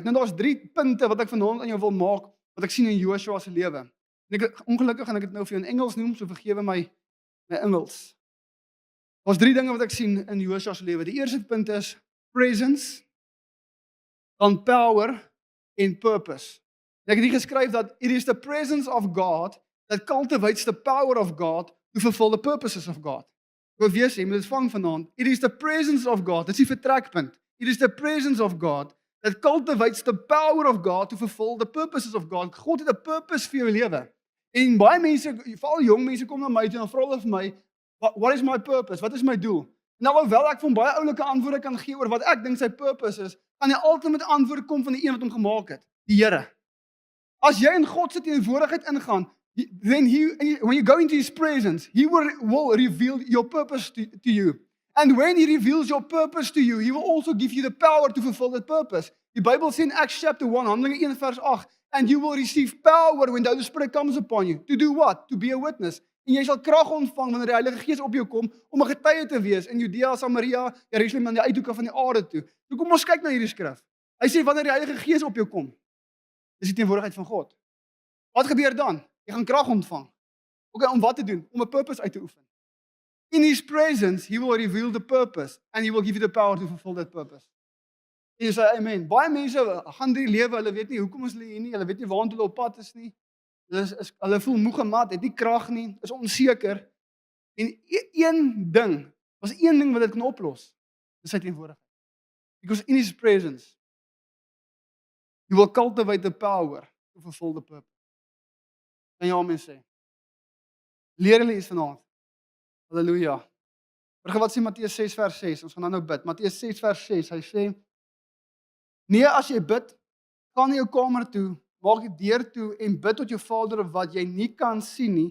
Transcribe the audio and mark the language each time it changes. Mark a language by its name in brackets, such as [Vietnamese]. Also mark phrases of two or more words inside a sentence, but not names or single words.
[Afrikaans] Nou daar's 3 punte wat ek vanaand aan jou wil maak wat ek sien in Joshua se lewe. En ongelukkig gaan ek dit nou vir jou in Engels noem, so vergewe my Engels. Daar's 3 dinge wat ek sien in Joshua se lewe. Die eerste punt is presence, dan power en purpose. En ek het hier geskryf dat [English] it is the presence of God that cultivates the power of God to fulfill the purposes of God. [Afrikaans] Ek wil weer sê, jy moet dit vang vanaand. [English] It is the presence of God, [Afrikaans] dit is die vertrekpunt. [English] It is the presence of God that cultivates the power of God to fulfill the purposes of God. [Afrikaans] God het 'n purpose vir jou lewe. En baie mense, veral jong mense kom na my toe en dan vra hulle vir my, [English] what is my purpose? [Afrikaans] Wat is my doel? Nou alhoewel ek van baie oulike antwoorde kan gee oor wat ek dink sy purpose is, kan die ultimate antwoord kom van die een wat hom gemaak het, die Here. As jy in God se teenwoordigheid ingaan, [English] then when you go into his presence, he will reveal your purpose to you. And when he reveals your purpose to you, he will also give you the power to fulfill that purpose. [Afrikaans] Die Bybel sê in [English] Acts chapter 1, [Afrikaans] Handelinge 1 vers 8, [English] and you will receive power when the Holy Spirit comes upon you. To do what? To be a witness. [Afrikaans] En jy sal krag ontvang wanneer die Heilige Gees op jou kom om 'n getuie te wees in Judea, Samaria, Jerusalem en die uithoeke van die aarde toe. Nou kom ons kyk na hierdie skrif. Hy sê wanneer die Heilige Gees op jou kom, dis die teenwoordigheid van God. Wat gebeur dan? Jy gaan krag ontvang. Okay, om wat te doen? Om 'n purpose uit te oefen. [English] In his presence, he will reveal the purpose and he will give you the power to fulfill that purpose. [Afrikaans] En jy sê amen. Baie mense gaan deur die lewe, hulle weet nie hoekom is hulle hier nie, hulle weet nie waartoe hulle op pad is nie. Hulle voel moeg en mat, het nie krag nie, is onseker. En een ding wat dit kan oplos, is sy teenwoordigheid. [English] Because in his presence, you will cultivate the power to fulfill the purpose. [Afrikaans] Kan jy amen sê? Leer hulle iets vanaand. Halleluja. Hoor wat sê Matteus 6 vers 6, ons gaan nou bid. Matteus 6 vers 6, hy sê, nee, as jy bid, gaan na jou kamer toe, maak die deur toe en bid tot jou Vader wat jy nie kan sien nie.